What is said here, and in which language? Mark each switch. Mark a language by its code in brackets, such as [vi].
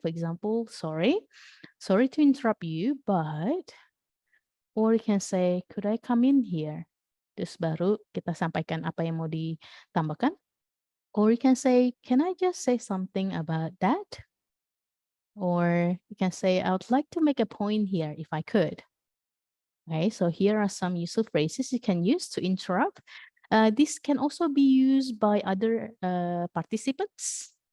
[en] For example, sorry to interrupt you, but, or you can say, could I come in here? [id] Terus baru kita sampaikan apa yang mau ditambahkan. [en] Or you can say, can I just say something about that? Or you can say, I would like to make a point here if I could. Okay, so here are some useful phrases you can use to interrupt. This can also be used by other participants.